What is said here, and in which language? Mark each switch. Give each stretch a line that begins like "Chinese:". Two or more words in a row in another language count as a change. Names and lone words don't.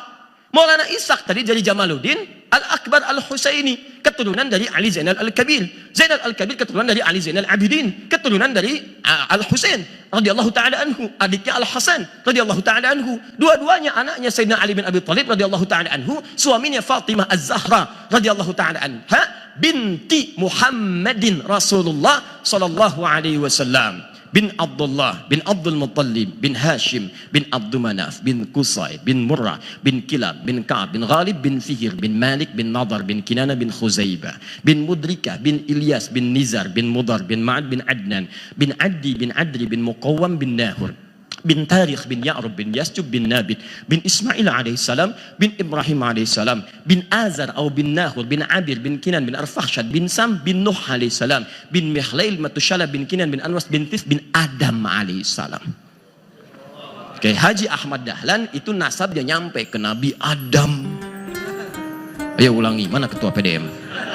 Indonesian: Maulana Ishaq tadi dari Jamaluddin Al-Akbar Al-Husaini, keturunan dari Ali Zainal Al-Kabir. Zainal Al-Kabir keturunan dari Ali Zainal Abidin, keturunan dari Al-Husain
Arabic: رضي الله تعالى عنه,
Indonesian: adiknya Al-Hasan
Arabic: رضي الله تعالى عنه.
Indonesian: Dua-duanya anaknya Sayyidina Ali bin Abi Thalib
Arabic: رضي الله تعالى عنه,
Indonesian: suaminya Fatimah Az-Zahra
Arabic: رضي الله تعالى عنها,
Indonesian: binti Muhammadin Rasulullah
Arabic: صلى الله عليه وسلم.
Indonesian: Bin Abdullah, bin Abdul Muttalib, bin Hashim, bin Abdul Manaf, bin Qusay, bin Murrah, bin Kilab, bin Ka'ab, bin Ghalib, bin Fihir, bin Malik, bin Nadar, bin Kinana, bin Khuzaibah, bin Mudrikah, bin Ilyas, bin Nizar, bin Mudar, bin Ma'ad, bin Adnan, bin Addi, bin Adri, bin Muqawwam, bin Nahur, bin Tarikh, bin Ya'rub, bin Yasjub, bin Nabit, bin Ismail alaihissalam, bin Ibrahim alaihissalam, bin Azar atau bin Nahur, bin Abir, bin Kinan, bin Arfakhshad, bin Sam, bin Nuh alaihissalam, bin Mihlail, Matushala, bin Kinan, bin Anwas, bin Tif, bin Adam alaihissalam. Oke, Haji Ahmad Dahlan itu nasabnya nyampe ke Nabi Adam. Ayo ulangi, mana ketua PDM?